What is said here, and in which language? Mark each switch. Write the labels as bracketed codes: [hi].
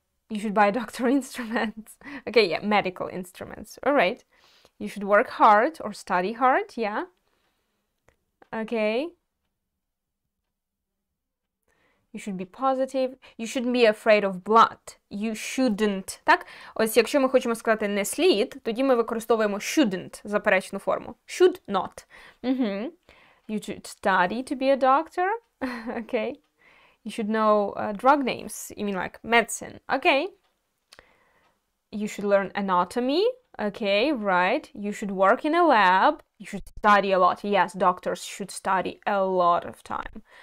[en] You should buy doctor instruments. Okay, yeah, medical instruments. All right. You should work hard or study hard. Yeah. Okay. You should be positive. You shouldn't be afraid of blood. You shouldn't. Так? [uk] Ось якщо ми хочемо сказати не слід, тоді ми використовуємо shouldn't, заперечну форму. [en] Should not. You should study to be a doctor. Okay. You should know drug names. You mean like medicine. Okay. You should learn anatomy. Okay, right. You should work in a lab. You should study a lot. Yes, doctors should study a lot of time.